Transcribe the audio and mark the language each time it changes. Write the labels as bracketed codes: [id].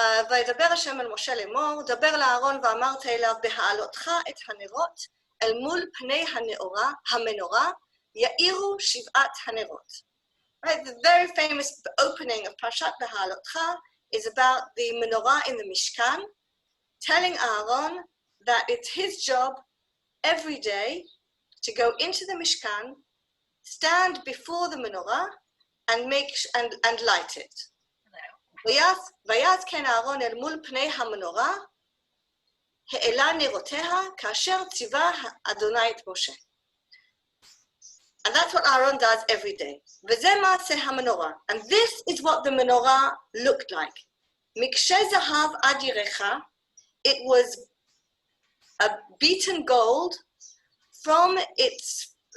[he] וידבר השם אל משה לאמור, דבר לאהרון ואמרת אליו בהעלותך את הנרות אל מול פני המנורה יאירו שבעת הנרות. [en] Right, the very famous opening of Parshat Behalotcha is about the menorah in the Mishkan, telling Aaron that it's his job every day to go into the Mishkan, stand before the menorah, and light it. [he] ויעש כן אהרון אל מול פני המנורה, העלה נרותיה כאשר ציווה אדוני את משה. [en] And that's what Aaron does every day. [he] וזה מעשה המנורה. [en] And this is what the menorah looked like. [he] מקשה זהב עד ירחה, [en] it was a beaten gold from its